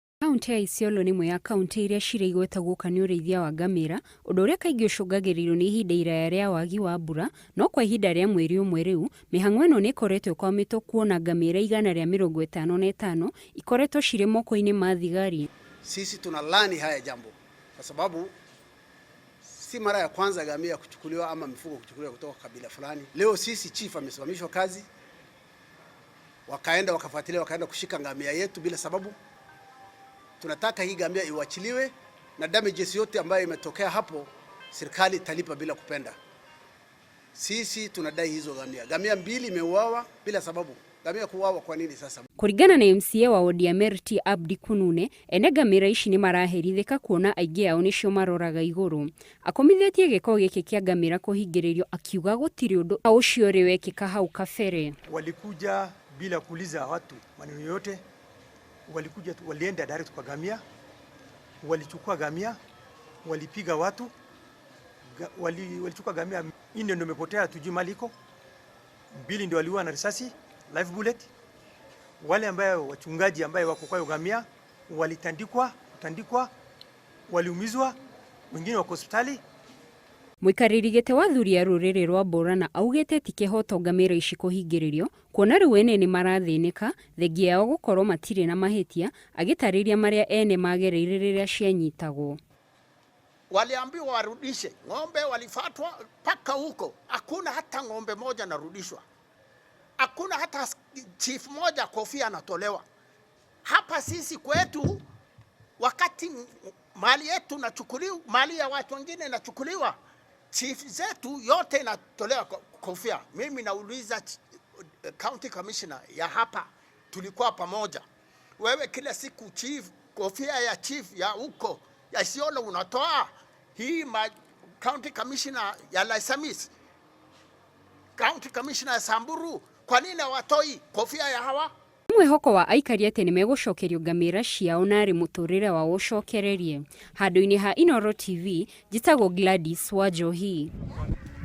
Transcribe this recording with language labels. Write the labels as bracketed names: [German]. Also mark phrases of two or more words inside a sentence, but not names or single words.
[Kikuyu] Kaunti ya Isiolo nĩ mwe ya kaunti iria cirĩ igweta gũka nĩ ũrĩithia wa ngamĩra, ũndũ ũrĩa kaingĩ ũcũngagĩrĩrio nĩ ihinda iraya rĩa wagi wa mbura, no kwa ihinda rĩa mweri ũmwe rĩu, mĩhang'o ĩno nĩ ĩkoretwo ĩkwamĩtwo kuona ngamĩra 155 ikoretwo cirĩ moko-inĩ ma thigari. [Swahili] Sisi tunalani haya jambo kwa sababu si mara ya kwanza ngamia kuchukuliwa ama mifugo kuchukuliwa kutoka kabila fulani. Leo sisi chief amesimamishwa kazi, wakaenda kushika ngamia yetu bila sababu. Tunataka hii ngamia iwachiliwe na damages yote ambayo imetokea hapo serikali italipa bila kupenda. Sisi tunadai hizo ngamia. Ngamia 2 imeuawa bila sababu. Ngamia kuuawa kwa nini sasa? [Kikuyu] Kũringana na MCA wa wodi ya Merti Abdi Kunune, ene ngamĩra ici nĩ maraherithĩka kuona aingĩ ao nĩcio maroraga igũrũ. Akomithĩtie gĩko gĩkĩ kĩa ngamĩra kũhingĩrĩrio akiuga gũtirĩ ũndũ ũcio ũrĩ wekĩka hau kabere. [Swahili] Walikuja bila kuuliza watu maneno yote. Walikuja walienda direct kwa ngamia, walichukua ngamia, walipiga watu, walichukua ngamia 4 ndio imepotea, tujui maliko 2 ndio waliua na risasi [English] live bullet. [Swahili] Wale ambao wachungaji ambao wako kwa ngamia walitandikwa, waliumizwa, wengine wako hospitali. [Kikuyu] Mũikarĩri gĩtĩ wa thuri ya rũrĩrĩ rwa Borana augĩte ti kĩhoto ngamĩra ici kũhingĩrĩrio, kuona rĩu ene nĩ marathĩnĩka thengia yao gũkorwo matirĩ na mahĩtia, agĩtarĩria marĩa ene magereire rĩrĩa cianyitagwo. [Swahili] Waliambiwa warudishe ng'ombe, walifatwa paka huko, hakuna hata ng'ombe moja narudishwa, hakuna hata chief moja kofia anatolewa. Hapa sisi kwetu wakati mali yetu nachukuliwa, mali ya watu wengine inachukuliwa, chief zetu yote inatolewa kofia. Mimi nauliza [English] county commissioner [Swahili] ya hapa, tulikuwa pamoja, wewe kila siku chief, kofia ya chief ya huko ya Isiolo unatoa, hii [English] county commissioner [Swahili] ya Laisamis, [English] county commissioner [Swahili] ya Samburu, kwa nini hawatoi kofia ya hawa? [Kikuyu] Mwĩhoko wa aikari atĩ nĩ megũcokerio ngamĩra ciao na arĩ mũtũrĩre wao ũcokererie. Handũ-inĩ ha Inooro TV, njĩtagwo Gladys Wanjohi.